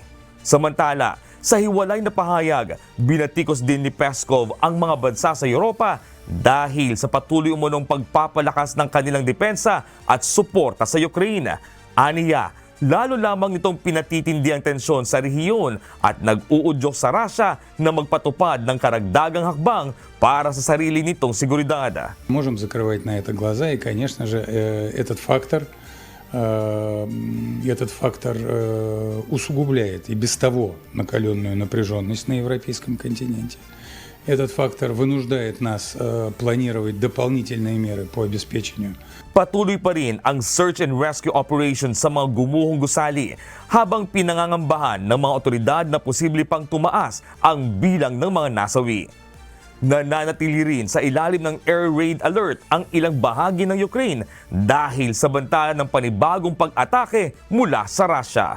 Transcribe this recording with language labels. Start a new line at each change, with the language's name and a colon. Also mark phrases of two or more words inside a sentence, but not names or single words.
Filipino: Samantala, sa hiwalay na pahayag, binatikos din ni Peskov ang mga bansa sa Europa dahil sa patuloy umunong pagpapalakas ng kanilang depensa at suporta sa Ukraine. Aniya, lalo lamang itong pinatitindi ang tensyon sa rehiyon at nag-uudyok sa Russia na magpatupad ng karagdagang hakbang para sa sarili nitong seguridad.
Russian: Можем закрывать на это глаза, и, конечно же, этот фактор усугубляет и без того накаленную напряженность на европейском континенте. Этот фактор вынуждает нас планировать дополнительные меры по обеспечению.
Filipino: Patuloy pa rin ang
English: search and rescue operation
Filipino: sa mga gumuhong gusali habang pinangangambahan ng mga otoridad na posible pang tumaas ang bilang ng mga nasawi. Nananatili rin sa ilalim ng
English: air raid alert
Filipino: ang ilang bahagi ng Ukraine dahil sa banta ng panibagong pag-atake mula sa Russia.